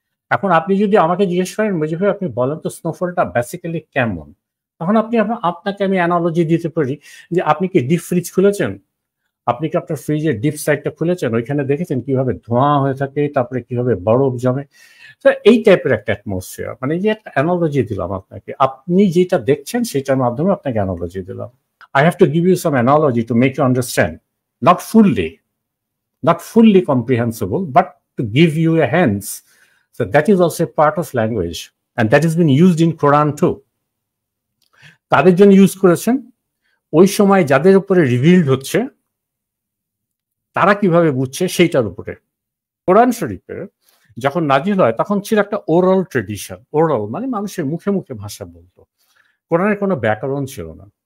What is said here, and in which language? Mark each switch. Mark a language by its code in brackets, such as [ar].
[bn] এখন আপনি যদি আমাকে জিজ্ঞেস করেন মুজিব ভাই আপনি বলেন তো স্নোফলটা বেসিক্যালি কেমন, তখন আপনাকে আমি অ্যানালজি দিতে পারি যে আপনি কি ডিপ ফ্রিজ খুলেছেন, আপনি কি আপনার ফ্রিজের ডিপ সাইডটা খুলেছেন, ওইখানে দেখেছেন কিভাবে ধোঁয়া হয়ে থাকে, তারপরে কিভাবে বরফ জমে। তো এই টাইপের একটা অ্যাটমসফিয়ার, মানে যে একটা অ্যানালজি দিলাম আপনাকে, আপনি যেটা দেখছেন সেটার মাধ্যমে আপনাকে অ্যানালজি দিলাম। [en] I have to give you some analogy to make you understand, not fully comprehensible, but to give you a hints. So that is also a part of language, and that has been used in Quran too. [bn] তাদের জন্য use করেছেন, ওই সময় যাদের উপরে revealed হচ্ছে তারা কিভাবে বুঝছে সেইটার উপরে। কোরআন শরীফের যখন নাজিল হয় তখন ছিল একটা ওরাল ট্রেডিশন। ওরাল মানে মানুষের মুখে মুখে ভাষা বলতো, কোরআনের কোনো ব্যাকরণ ছিল না।